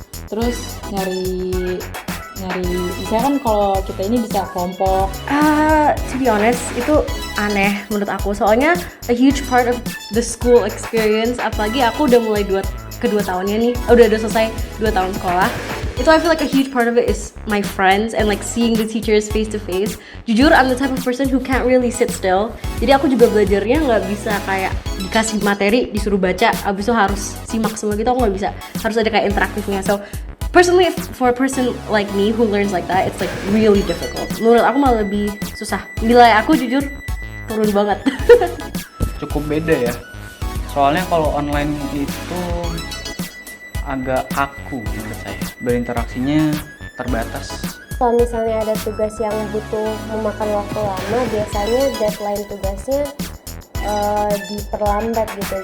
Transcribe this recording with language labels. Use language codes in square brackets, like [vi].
[id] Terus nyari misalnya kan kalau kita ini bisa kelompok. [en] To be honest, [id] itu aneh menurut aku. Soalnya [en] a huge part of the school experience, [id] apalagi aku udah mulai kedua tahunnya nih, udah selesai 2 tahun sekolah. Itu [en] I feel like a huge part of it is my friends and like seeing the teachers face to face. [id] Jujur, [en] I'm the type of person who can't really sit still. [id] Jadi aku juga belajarnya nggak bisa kayak dikasih materi disuruh baca, abis itu harus simak semua gitu, aku nggak bisa. Harus ada kayak interaktifnya. [en] So personally, for a person like me who learns like that, it's like really difficult. [id] Menurut aku malah lebih susah. Nilai aku jujur turun banget. Cukup beda ya. Soalnya kalau online itu agak kaku menurut saya. Berinteraksinya terbatas. Kalau misalnya ada tugas yang butuh memakan waktu lama, biasanya deadline tugasnya diperlambat gitu.